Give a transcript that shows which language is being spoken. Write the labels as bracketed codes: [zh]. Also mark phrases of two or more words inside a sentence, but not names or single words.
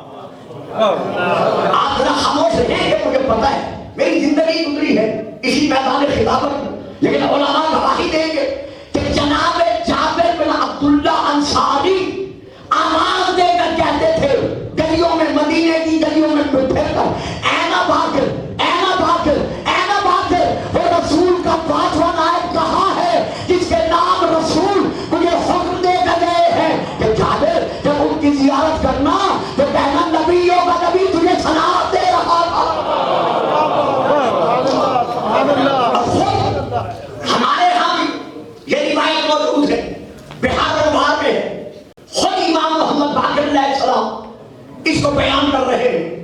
[ur] آپ ذرا خاموش رہیں کہ مجھے پتا ہے میری زندگی گزری ہے اسی میدان خلافت میں, لیکن علماء گواہی دیں گے کہ جناب جابر بن عبداللہ انصاری آواز دے کر کہتے تھے گلیوں میں, مدینے کی گلیوں میں پھر کر, [ar] اینا باقر, اینا باقر, اینا باقر, [ur] وہ رسول کا پانچواں نائب کہاں ہے جس کے نام رسول مجھے حکم دے کر گئے ہیں کہ جابر جب ان کی زیارت کرنا تو کہنا نبیوں کا نبی تجھے سلام دے رہا تھا. ہمارے ہاں بھی یہ روایت موجود ہے, بہار الانوار میں ہے, خود امام محمد باقر [ar] علیہ السلام [ur] اس کو بیان کر رہے ہیں.